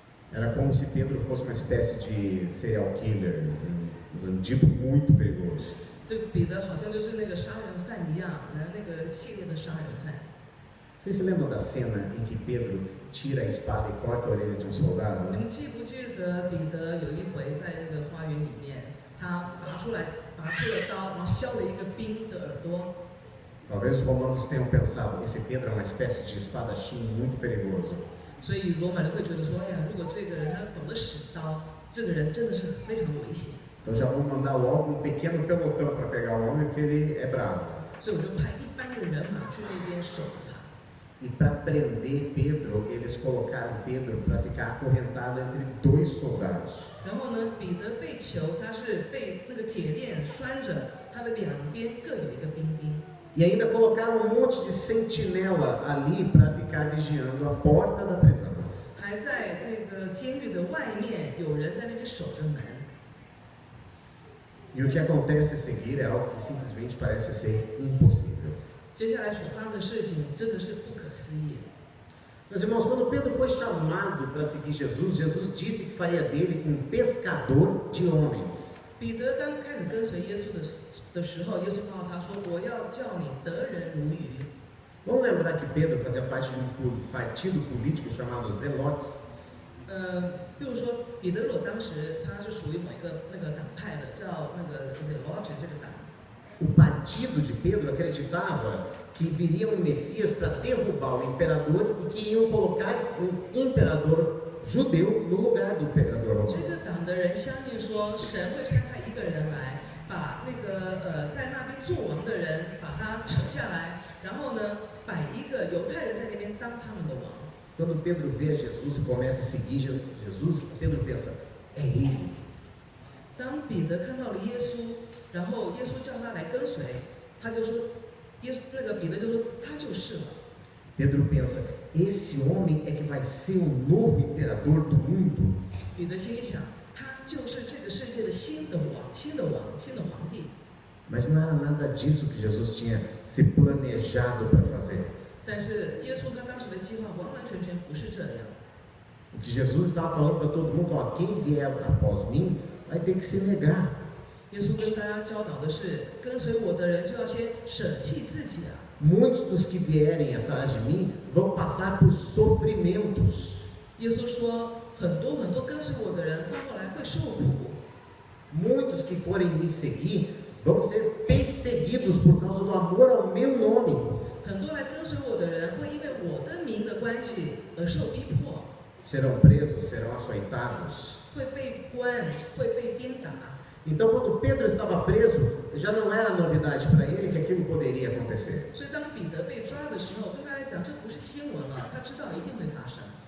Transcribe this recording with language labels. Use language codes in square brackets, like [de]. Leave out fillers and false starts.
[pt] Era como se Pedro fosse uma espécie de serial killer, um bandido muito perigoso. [zh] 这彼得好像就是那个杀人犯一样，那个系列的杀人犯。 [pt] Vocês se lembram da cena em que Pedro tira a espada e corta a orelha de um soldado? [zh] 你们记不记得彼得有一回在那个花园里面，他拔出了刀，然后削了一个兵的耳朵。 [pt] Talvez os romanos tenham pensado, esse Pedro é uma espécie de espadachim muito perigoso. [zh] 所以罗马人会觉得说，哎呀，如果这个人他懂得使刀，这个人真的是非常的危险。 [pt] Então já vamos mandar logo um pequeno pelotão para pegar o homem, porque ele é bravo. [zh] 所以我就派一般的人马去那边守着他。 [pt] E para prender Pedro, eles colocaram Pedro para ficar acorrentado entre 2 soldados. [zh] 然后呢，彼得被囚，他是被那个铁链拴着，他的两边各有一个兵丁。 [pt] E ainda colocaram um monte de sentinela ali para ficar vigiando a porta da prisão. [zh] 还在那个监狱的外面，有人在那边守着门。 [pt] E o que acontece a seguir é algo que simplesmente parece ser impossível. [zh] 接下来所发生的事情真的是不可思议。 [pt] Meus irmãos, quando Pedro foi chamado para seguir Jesus, Jesus disse que faria dele um pescador de homens. [zh] 彼得刚开始跟随耶稣的时候，耶稣告诉他说：“我要叫你得人如鱼。” [pt] Vamos lembrar que Pedro fazia parte de um partido político chamado Zelotes. [zh] 比如说彼得罗当时他是属于某一个那个党派的，叫那个 Zelote 这个党。 [pt] O partido de Pedro acreditava que viria um Messias para derrubar o imperador e que iam colocar um imperador judeu no lugar do imperador [zh] 这 [pt] romano. [zh] 个党的人相信说，神会差派一个人来，把那个在那边做王的人把他扯下来，然后呢，摆一个犹太人在那边当他们的王。 [pt] Quando Pedro vê Jesus e começa a seguir Jesus, Pedro pensa, é ele. [zh] 当彼得看到了耶稣，然后耶稣叫他来跟随，他就说：“ 那个彼得就说他就是了。 [pt] Pedro pensa, esse homem é que vai ser o novo imperador do mundo. [zh] 彼得心里想，他就是这个世界的新的皇帝。 [pt] Mas não era nada disso que Jesus tinha se planejado para fazer. [zh] 但是耶稣他当时的计划完完全全不是这样。 [pt] O que Jesus estava falando para todo mundo, ó, quem vier após mim vai ter que se negar. [zh] 耶稣跟大家教导的是，跟随我的人就要先舍弃自己啊。 [pt] Muitos dos que vierem atrás de mim vão passar por sofrimentos. [zh] 耶稣说，很多跟随我的人到后来会受苦。 [pt] Muitos que forem me seguir vão ser perseguidos por causa do amor ao meu nome. [zh] 很多来跟随我的人会因为我的名的关系而受逼迫， [pt] Serão presos, serão açoitados. [zh] 会被关，会被鞭打。 [pt] Então, quando Pedro estava preso, já não era novidade para ele que aquilo poderia acontecer. [zh] 所以当彼得被抓的时候，对他来讲这不是新闻了，他知道一定会发生。